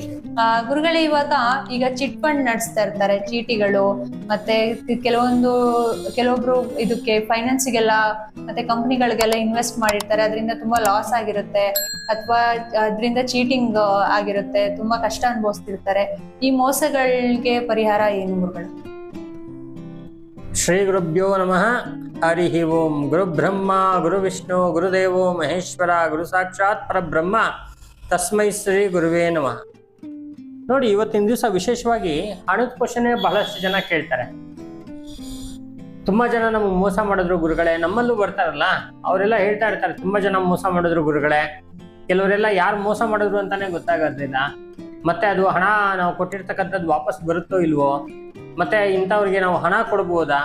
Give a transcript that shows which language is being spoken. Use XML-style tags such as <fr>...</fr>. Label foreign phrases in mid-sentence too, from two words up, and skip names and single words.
<kn>ಗುರುಗಳೇ, ಈಗ</kn> <en>chit fund</en> <kn>ನಡೆಸ್ತಾ ಇರ್ತಾರೆ, ಚೀಟಿಗಳು, ಮತ್ತೆ ಕೆಲವೊಬ್ರು ಇದಕ್ಕೆ ಫೈನಾನ್ಸಿಗೆಲ್ಲ ಮತ್ತೆ ಕಂಪನಿಗಳಿಗೆಲ್ಲ ಇನ್ವೆಸ್ಟ್ ಮಾಡಿರ್ತಾರೆ. ಅದರಿಂದ ತುಂಬಾ ಲಾಸ್ ಆಗಿರುತ್ತೆ ಅಥವಾ ಅದರಿಂದ ಚೀಟಿಂಗ್ ಆಗಿರುತ್ತೆ, ತುಂಬಾ ಕಷ್ಟ ಅನುಭವಿಸ್ತಿರ್ತಾರೆ. ಈ ಮೋಸಗಳಿಗೆ ಪರಿಹಾರ ಏನು ಗುರುಗಳು?</kn> <sa>ಶ್ರೀ ಗುರುಭ್ಯೋ ನಮಃ. ಹರಿ ಓಂ. ಗುರು ಬ್ರಹ್ಮ ಗುರು ವಿಷ್ಣು ಗುರುದೇವೋ ಮಹೇಶ್ವರ ಗುರು ಸಾಕ್ಷಾತ್ ಪರಬ್ರಹ್ಮ ತಸ್ಮೈ ಶ್ರೀ ಗುರುವೇ ನಮಃ.</sa> <kn>ನೋಡಿ, ಇವತ್ತಿನ ದಿವಸ ವಿಶೇಷವಾಗಿ ಹಣದ ಕ್ವಶನ್ ಬಹಳಷ್ಟು ಜನ ಕೇಳ್ತಾರೆ. ತುಂಬಾ ಜನ ನಮಗೆ ಮೋಸ ಮಾಡಿದ್ರು ಗುರುಗಳೇ. ನಮ್ಮಲ್ಲೂ ಬರ್ತಾರಲ್ಲ, ಅವರೆಲ್ಲ ಹೇಳ್ತಾ ಇರ್ತಾರೆ ತುಂಬಾ ಜನ ಮೋಸ ಮಾಡಿದ್ರು ಗುರುಗಳೇ. ಕೆಲವರೆಲ್ಲ ಯಾರು ಮೋಸ ಮಾಡಿದ್ರು ಅಂತಾನೆ ಗೊತ್ತಾಗೋದಿಲ್ಲ. ಮತ್ತೆ ಅದು ಹಣ ನಾವು ಕೊಟ್ಟಿರ್ತಕ್ಕಂಥದ್ದು ವಾಪಸ್ ಬರುತ್ತೋ ಇಲ್ವೋ, ಮತ್ತೆ ಇಂಥವ್ರಿಗೆ ನಾವು ಹಣ ಕೊಡ್ಬೋದಾ?</kn>